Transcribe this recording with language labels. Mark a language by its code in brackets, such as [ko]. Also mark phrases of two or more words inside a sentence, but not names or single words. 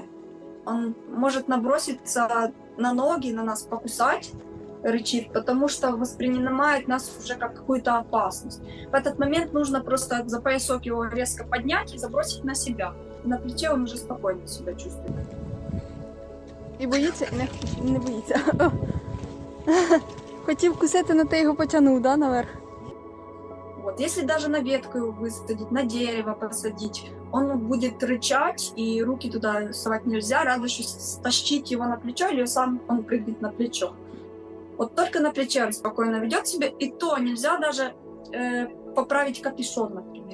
[ru] Он может наброситься на ноги, на нас покусать, рычит, потому что воспринимает нас уже как какую-то опасность. В этот момент нужно просто за поясок его резко поднять и забросить на себя. На плече он уже спокойно себя чувствует. [uk] І боїться, і не боїться. Хотів кусити, но ти його потягнув, [ru] да, наверх? Вот. Если даже на ветку его высадить, на дерево посадить, он будет рычать, и руки туда совать нельзя, разве что стащить его на плечо, или сам он прыгнет на плечо. Вот только на плече он спокойно ведет себя, и то нельзя даже поправить капюшон, например.